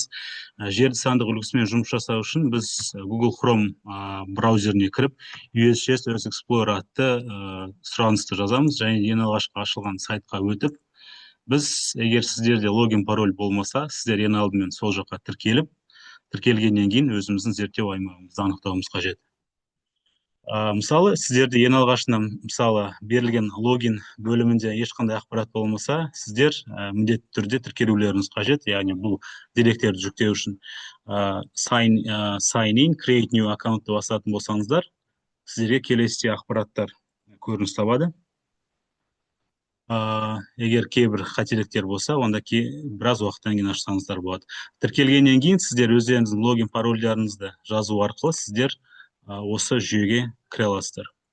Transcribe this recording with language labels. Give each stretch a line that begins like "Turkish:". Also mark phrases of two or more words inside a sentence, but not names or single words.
Kazakh: Жерді сандық үлгісімен жұмыс жасау үшін біз Google Chrome браузеріне кіріп USGS Earth Explorer атты сұранысты жазамыз және ең алғашқы ашылған сайтқа өтіп, біз егер сіздерде логин пароль болмаса, сіздер ең алдымен сол жаққа тіркелгеннен кейін өзіміздің зерттеу аймағымызды анықтауымыз қажет. Мысалы, сіздерде ең алғашында мысалы берілген логин бөлімінде ешқандай ақпарат болмаса, сіздер міндетті түрде тіркелулеріңіз қажет, яғни бұл деректерді жүктеу үшін
English: sign in, create new account
Kazakh: басатын болсаңыздар, сіздерге келесі ақпараттар көрініс табады. Егер кейбір қателіктер болса, онда біраз уақыттан кейін ашсаңыздар болады. Тіркелгеннен кейін сіздер өздеріңіздің логин парольдеріңізді жазу арқылы сіздер осы жүйеге кіре аласыздар.